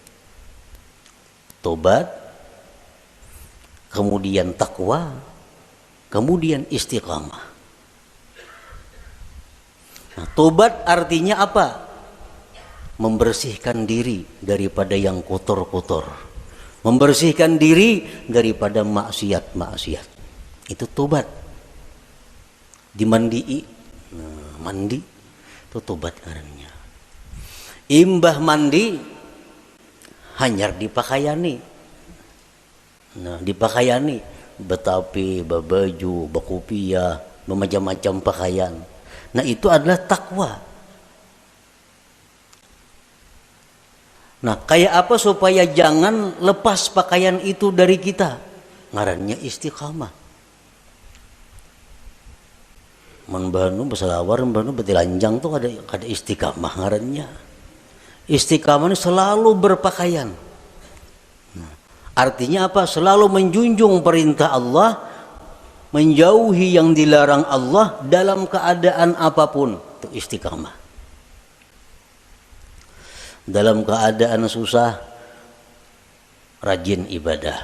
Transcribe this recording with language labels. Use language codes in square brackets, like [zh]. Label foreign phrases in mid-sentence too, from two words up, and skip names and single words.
[id] Tobat, kemudian takwa, kemudian istiqamah. Tobat artinya apa? Membersihkan diri daripada yang kotor-kotor. Membersihkan diri daripada maksiat-maksiat. Itu tobat. [bjn] Dimandii. Mandi itu tobat ngarannya. Imbah mandi hanyar dipakaiani. Dipakaiani betapi, babaju, bakupia, bermacam-macam pakaian. [id] Itu adalah takwa. Kayak apa supaya jangan lepas pakaian itu dari kita? [bjn] Ngarannya istiqamah. Manbanu beselawar, manbanu betilanjang tuh ada istiqamah ngarannya. [id] Istiqamah ini selalu berpakaian. Artinya apa? Selalu menjunjung perintah Allah, menjauhi yang dilarang Allah dalam keadaan apapun. Itu istiqamah. Dalam keadaan susah, rajin ibadah.